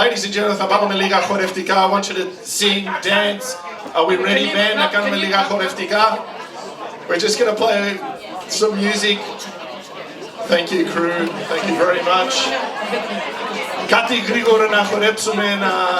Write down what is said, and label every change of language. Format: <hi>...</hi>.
<en>Ladies and gentlemen,</en> <el>θα πάρουμε λίγα χορευτικά.</el> <en>I want you to sing, dance. Are we ready, band?</en> <el>Να κάνουμε λίγα χορευτικά.</el> <en>We're just going to play some music. Thank you, crew. Thank you very much.</en> <el>Κάτι γρήγορα να χορέψουμε να...</el>